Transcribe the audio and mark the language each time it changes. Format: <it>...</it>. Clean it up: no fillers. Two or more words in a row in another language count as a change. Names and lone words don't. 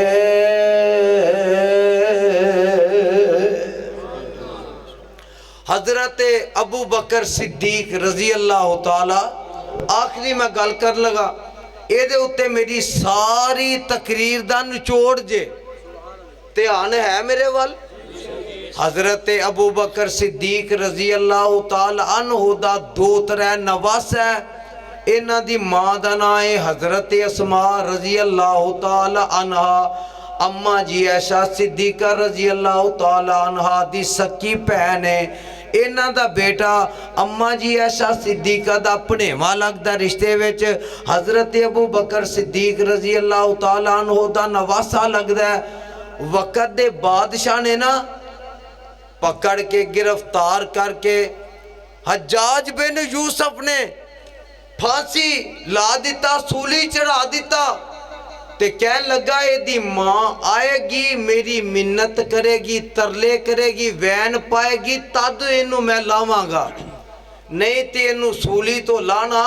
<pa>ਹਜ਼ਰਤ ਅਬੂ ਬਕਰ ਸਿੱਦੀਕ</pa> <ar>رضي الله تعالى,</ar> <pa>ਆਖ਼ਰੀ ਮੈਂ ਗੱਲ ਕਰ ਲਗਾ ਯੇ ਉੱਤੇ ਮੇਰੀ ਸਾਰੀ ਤਕਰੀਰ ਦਾ ਨਿਚੋੜ ਜੇ, ਧਿਆਨ ਹੈ ਮੇਰੇ ਵੱਲ। ਹਜ਼ਰਤ ਅਬੂ ਬਕਰ ਸਿੱਦੀਕ</pa> <ar>رضي الله تعالى عنه</ar> <pa>ਦਾ ਦੋ ਤ੍ਰੈ ਨਵਾਸ ਹੈ। ਇਨ੍ਹਾਂ ਦੀ ਮਾਂ ਦਾ ਨਾਮ ਹੈ ਹਜ਼ਰਤ ਅਸਮਾ</pa> <ar>رضي الله تعالى عنها.</ar> <pa>ਅੰਮਾ ਜੀ ਐਸ਼ਾ ਸਿੱਦੀਕਾ</pa> <ar>رضي الله تعالى عنها</ar> <pa>ਦੀ ਸਕੀ ਭੈਣ ਹੈ। ਇਨ੍ਹਾਂ ਦਾ ਬੇਟਾ ਅੰਮਾ ਜੀ ਐਸ਼ਾ ਸਿੱਦੀਕਾ ਦਾ ਭਣੇਵਾ ਲਗਦਾ ਰਿਸ਼ਤੇ ਵਿਚ ਹਜ਼ਰਤ ਅਬੂ ਬਕਰ ਸਿੱਦੀਕ</pa> <ar>رضي الله تعالى عنه</ar> <pa>ਦਾ ਨਵਾਸਾ ਲਗਦਾ ਹੈ। ਵਕ਼ਤ ਦੇ ਬਾਦਸ਼ਾਹ ਨੇ ਨਾ ਪਕੜ ਕੇ ਗ੍ਰਿਫ਼ਤਾਰ ਕਰਕੇ ਹੱਜਾਜ ਬਿਨ ਯੂਸੁਫ਼ ਨੇ ਫਾਂਸੀ ਲਾ ਦਿੱਤਾ, ਸੂਲੀ ਚੜ੍ਹਾ ਦਿੱਤਾ। ਤੇ ਕਹਿਣ ਲੱਗਾ ਏਦੀ ਮਾਂ ਆਏਗੀ, ਮੇਰੀ ਮਿੰਨਤ ਕਰੇਗੀ, ਤਰਲੇ ਕਰੇਗੀ, ਵੈਣ ਪਾਏਗੀ, ਤਦ ਇਨੂੰ ਮੈਂ ਲਾਵਾਂਗਾ, ਨਹੀਂ ਤੇ ਇਨੂੰ ਸੂਲੀ ਤੋਂ ਲਾਣਾ।</pa>